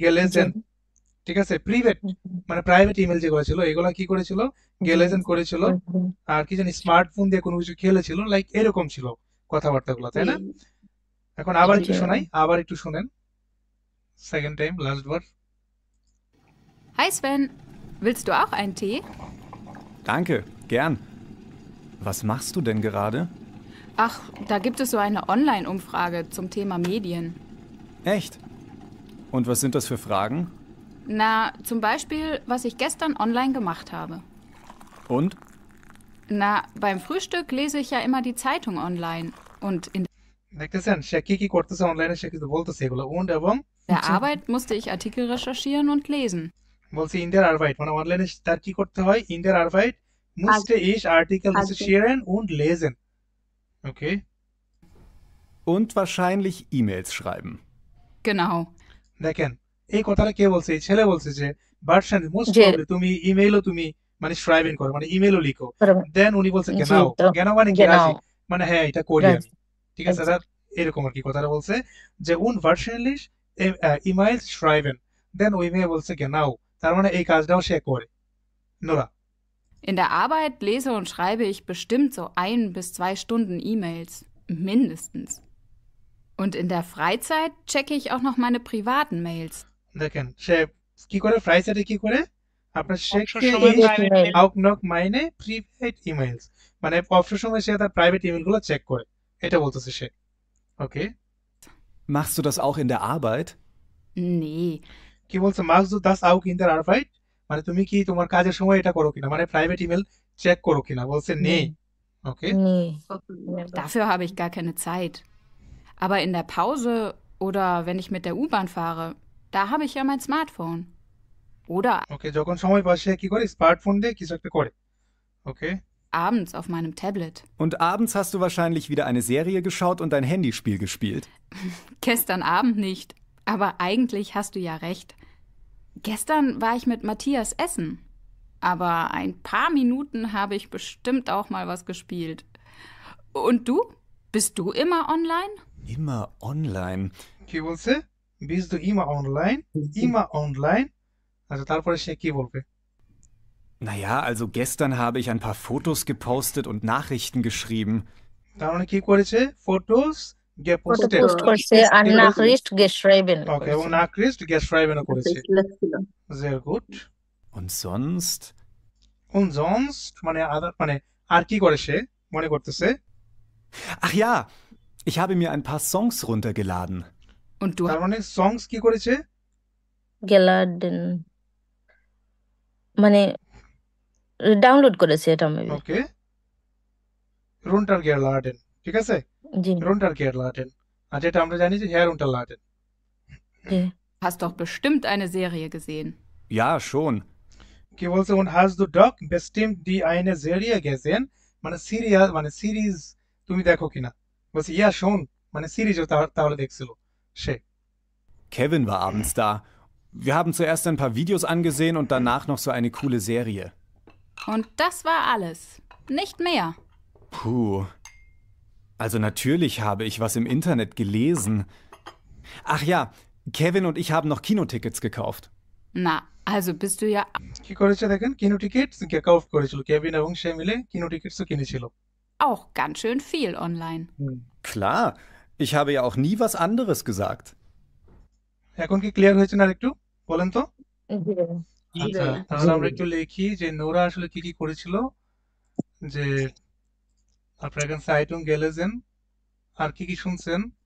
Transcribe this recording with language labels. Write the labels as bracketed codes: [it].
[bn] গেলেজেন, ঠিক আছে? প্রাইভেট মানে প্রাইভেট ইমেল যেগুলো ছিল এগুলা কি করেছিল? জি গেলেজেন করেছিল। আর কি জানি স্মার্টফোন দিয়ে কোনো কিছু খেলেছিল, লাইক এরকম ছিল কথাবার্তাগুলো, তাই না? এখন আবার জি একটু জি শোনাই, আবার একটু শুনেন, second time, last bar. [de] Hi Sven, willst du auch einen Tee? Danke, gern. Was machst du denn gerade? Ach, da gibt es so eine Online-Umfrage zum Thema Medien. Echt? Und was sind das für Fragen? Na, zum Beispiel, was ich gestern online gemacht habe. Und? Na, beim Frühstück lese ich ja immer die Zeitung online. Und in [bn] দেখতেছেন সে কি কি করতেছে অনলাইনে, সে কিন্তু বলতেছে এগুলো und এবং [de] der Arbeit musste ich Artikel recherchieren und lesen. [bn] বলছে ইন [de] der Arbeit, [bn] মানে অনলাইনে তার কি করতে হয়? [de] ইন der Arbeit musste ich Artikel recherchieren und lesen. [en] Okay, [de] Und wahrscheinlich E-Mails schreiben. Genau. [bn] দেখেন এই কথাটা কে বলছে? এই ছেলে বলছে যে ভার্সন মোস্ট যে প্রবাবলি তুমি ইমেইলও তুমি মানে শ্রাইবেন করো, মানে ইমেইলও লিখো। বরাবর। দেন উনি বলছে জি গেনাও, তো গেনাও মানে কি? [de] genau [bn] রাজি, মানে হ্যাঁ এটা করি রাজি আমি, ঠিক আছে? এটা এরকম আর কি কথাটা বলছে যে [de] und wahrscheinlich E-Mails schreiben, [bn] দেন ওই মেয়ে বলছে গেনাও, তার মানে এই কাজটাও সে করে। Nora? [de] In der Arbeit lese und schreibe ich bestimmt so 1 bis 2 Stunden E-Mails. Mindestens. Und in der Freizeit checke ich auch noch meine privaten Mails. [bn] দেখেন সে কি করে, ফ্রাইসাইডে কি করে? আপনার অবসর শেখে সময় [de] ich [bn] private email mail. [de] auch noch meine private emails, [bn] মানে অবসর সময় সে তার প্রাইভেট ইমেলগুলো চেক করে, এটা বলতেছে সে। ওকে, [de] Machst du das auch in der Arbeit? Nee, [bn] কি বলছে? [de] machst du das auch in der Arbeit, [bn] মানে তুমি কি তোমার কাজের সময় এটা করো কিনা, মানে প্রাইভেট ইমেল চেক করো কিনা, বলছে নেই। ওকে, [de] nee [bn] কখনো। [en] never [de] dafür habe ich gar keine Zeit. Aber in der Pause oder wenn ich mit der U-Bahn fahre, da habe ich ja mein Smartphone. Oder [bn] ওকে, যখন সময় পায় সে কি করে, স্মার্টফোন দিয়ে কিছু একটা করে। ওকে, [de] abends auf meinem Tablet. Und abends hast du wahrscheinlich wieder eine Serie geschaut und ein Handyspiel gespielt. Gestern Abend nicht. Aber eigentlich hast du ja recht. Gestern war ich mit Matthias essen. Aber ein paar Minuten habe ich bestimmt auch mal was gespielt. Und du? Bist du immer online? Immer online. [bn] কি বলছে, বিজ দু ইমা online, ইমা online. আচ্ছা, তারপরে সে কি বলবে? [de] Naja, also gestern habe ich ein paar Fotos gepostet und Nachrichten geschrieben. [bn] তার মানে কি করেছে, ফটোস ফটো গেপোস্টেড। পোস্ট করছে আর ঠিক আছে। নাকরিস্ট geschrieben ওকে, এবং করেছে। নাকরিস্ট গেশরাইবেনও আচ্ছা, করেছে। লেখছিল। [de] sehr gut। Und sonst? und sonst [bn] মানে মানে আর কি করে সে, মনে করতেছে। [de] Ach ja, ich habe mir ein paar Songs runtergeladen. Und du [bn] তার মানে সংস কি করেছে, গেলার্ডেন মানে ডাউনলোড করেছে এটা মেবি। ওকে, runtergeladen, ঠিক আছে, জি [de] runtergeladen। [bn] আর যেটা আমরা জানি যে herunterladen। জি [de] hast doch bestimmt eine Serie gesehen. Ja, schon. [bn] কি বলছে, [de] und hast du doch bestimmt die eine Serie gesehen, [bn] মানে সিরিয়াল মানে সিরিজ তুমি দেখো কিনা, বলছে ইয়া শোন মানে সিরিজও তাহলে দেখছিল সে। [de] Kevin war abends da. Wir haben zuerst ein paar Videos angesehen und danach noch so eine coole Serie. Und das war alles. Nicht mehr. Puh. Also natürlich habe ich was im Internet gelesen. Ach ja, Kevin und ich haben noch Kinotickets gekauft. Na, also bist du ja [bn] কি করেছে দেখেন, কিনো tickets কাউফ করেছিল, Kevin এবং সে মিলে কিনো টিকিটসও কিনেছিল। [de] auch ganz schön viel online. Klar, ich habe ja auch nie was anderes gesagt. [bn] এখন কি ক্লিয়ার হয়েছে না আরেকটু বলেন তো? জি আচ্ছা, তাহলে আমরা একটু লিখি যে নোরা আসলে কি কি করেছিল। যে আপনারা এখানে সাইটুং গেলেছেন, আর কি কি শুনছেন?